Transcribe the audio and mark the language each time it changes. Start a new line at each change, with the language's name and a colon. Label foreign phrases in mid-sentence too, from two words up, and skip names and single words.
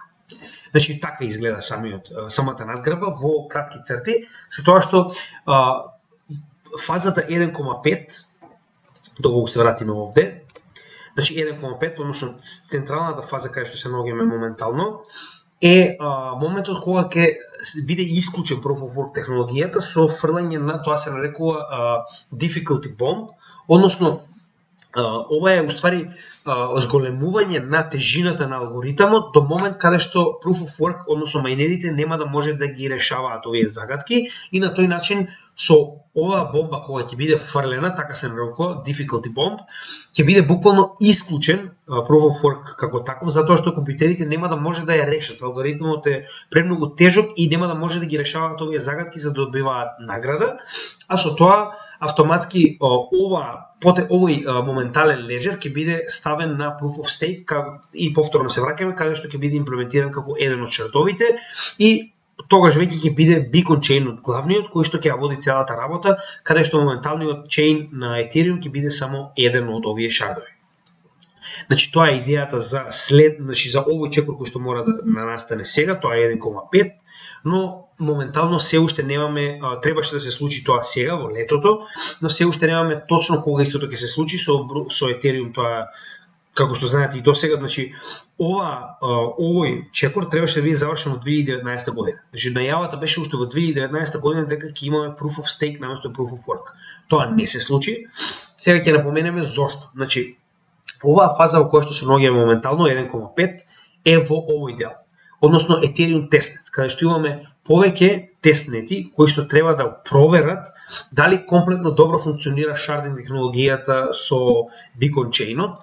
Macedonian: Значи, така изгледа самата надграба во кратки црти, со тоа што фазата 1,5, доколку се вратиме овде, значи 1,5, односно централната фаза кај што се наоѓаме моментално, е моментот кога ќе биде исклучен
English: Proof of Work
Macedonian: технологијата со фрлање на, тоа се нарекува
English: difficulty bomb,
Macedonian: односно ова е уствари зголемување на тежината на алгоритамот до момент каде што
English: Proof of Work,
Macedonian: односно мајнерите, нема да може да ги решаваат овие загадки и на тој начин со оваа бомба кога ќе биде фрлена, така се нарекува
English: difficulty bomb,
Macedonian: ќе биде буквално исклучен
English: Proof of Work
Macedonian: како таков, затоа што компјутерите нема да може да ја решат. Алгоритмот е премногу тежок и нема да може да ги решаваат овие загадки за да добиваат награда, а со тоа автоматски овој моментален леџер ќе биде ставен на
English: Proof of Stake
Macedonian: и повторно се враќаме каде што ќе биде имплементиран како еден од шардовите и тогаш веќе ќе биде beacon chain од главниот кој што ќе ја води целата работа, каде што моменталниот chain на Ethereum ќе биде само еден од овие шардови. Значи тоа е идејата за за овој чекор кој што мора да настане сега, тоа е 1,5, но моментално се уште немаме, требаше да се случи тоа сега во летото, но се уште немаме точно кога истото ќе се случи со Ethereum. Тоа како што знаете и досега, значи овој чекор требаше да биде завршен во 2019 година. Значи најавата беше уште во 2019 година дека ќе имаме
English: proof of stake
Macedonian: наместо
English: proof of work.
Macedonian: Тоа не се случи. Сега ќе напоменеме зошто. Значи оваа фаза во која што се наоѓаме моментално 1,5 е во овој дел. Односно Ethereum testnet, каде што имаме повеќе тестнети кои што треба да проверат дали комплетно добро функционира шардинг технологијата со Beacon Chainот.